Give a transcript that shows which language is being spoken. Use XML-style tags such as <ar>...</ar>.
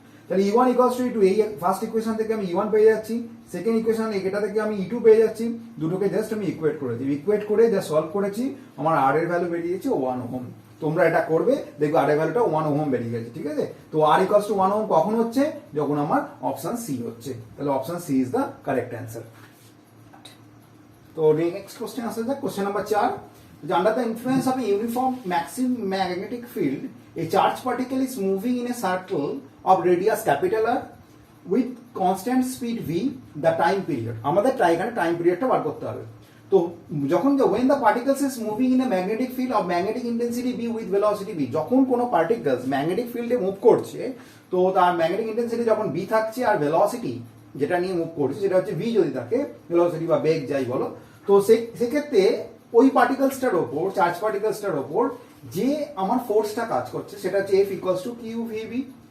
<bn>তাহলে E1 equals to E2, এই first equation থেকে আমি E1 পেয়ে যাচ্ছি, সেকেন্ড ইকুয়েশন এটা থেকে আমি E2 পেয়ে যাচ্ছি, দুটোকে জাস্ট আমি ইকুয়েট করে দিই, ইকুয়েট করে যা সলভ করেছি আমার R এর ভ্যালু বেরিয়েছে 1 ওহম। তোমরা এটা করবে, দেখবে R এর ভ্যালুটা 1 ওহম বেরিয়ে গেছে। ঠিক আছে, তো R ইকুয়ালস টু 1 ওহম কখন হচ্ছে, যখন আমার অপশন সি হচ্ছে। তাহলে</bn> <en>Option C is the correct answer.</en> <bn>তো নেক্সট কোশ্চেন আসা যাক, question number 4।</bn> <en>Under the influence of a uniform maximum magnetic field, a charged particle is moving in a circle of radius capital R with constant speed v, the time period.</en> <bn>আমাদের এখানে time পিরিয়ডটা বার করতে হবে। তো যখন</bn> <en>when the particles is moving in a magnetic field of magnetic intensity v with velocity v,</en> <bn>যখন কোনো particles magnetic ফিল্ডে move করছে, তো তার ম্যাগনেটিক ইন্টেন্সিটি যখন v থাকছে আর ভেলোসিটি যেটা নিয়ে মুভ করছে সেটা হচ্ছে v যদি থাকে, ভেলোসিটি বা বেগ যাই বলো, তো সেক্ষেত্রে ওই পার্টিকেলসটার ওপর, চার্জ পার্টিকেলসটার ওপর যে আমার ফোর্সটা কাজ করছে সেটা হচ্ছে F equals to Q VB.</bn>